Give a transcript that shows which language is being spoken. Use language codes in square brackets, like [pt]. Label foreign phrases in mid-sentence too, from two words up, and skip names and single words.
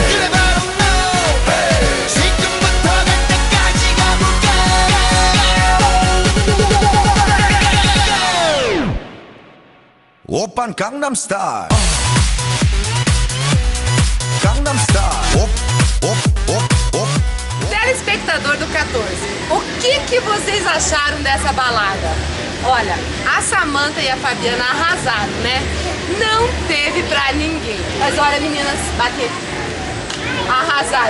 [ko] 그래 바로 너 hey. 지금부터 갈 때까지 가볼까 오빤 강남스타일 강남스타일 [pt] Telespectador do 14, o que vocês acharam dessa balada? Olha, a Samantha e a Fabiana arrasaram, né? Não teve pra ninguém. Mas olha, meninas, bater. Arrasaram.